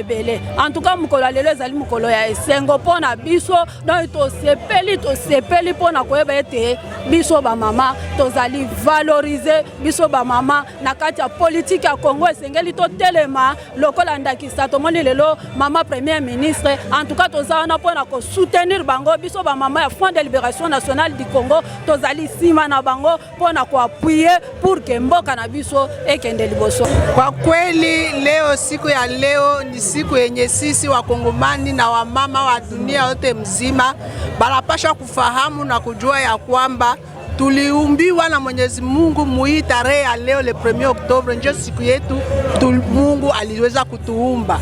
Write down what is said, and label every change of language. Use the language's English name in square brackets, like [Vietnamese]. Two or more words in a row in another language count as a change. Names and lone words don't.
[French] En tout cas [Lingala] mukolo lelo ezali mukolo ya esengo pona biso donc to sepeli pona ko eba ete biso ba mama tozali valoriser biso ba mama na kati ya politique ya Congo esengeli to telema lokola ndakisa to moni lelo mama [French] premier ministre. En tout cas [Lingala] tozana pona ko soutenir bango biso ba mama ya [French] Front de Libération Nationale du Congo [Lingala] tozali sima na bango pona ko appuyer [French] pour que [Lingala] mboka na biso ekende liboso. [Swahili] Kwa kweli leo siku ya leo ni siku yenye sisi wakongomani na wamama wa dunia yote mzima banapaswa kufahamu na kujua ya kwamba tuliumbiwa na Mwenyezi Mungu mui tarehe ya leo le 1er Oktobre ndio siku yetu Mungu aliweza kutuumba.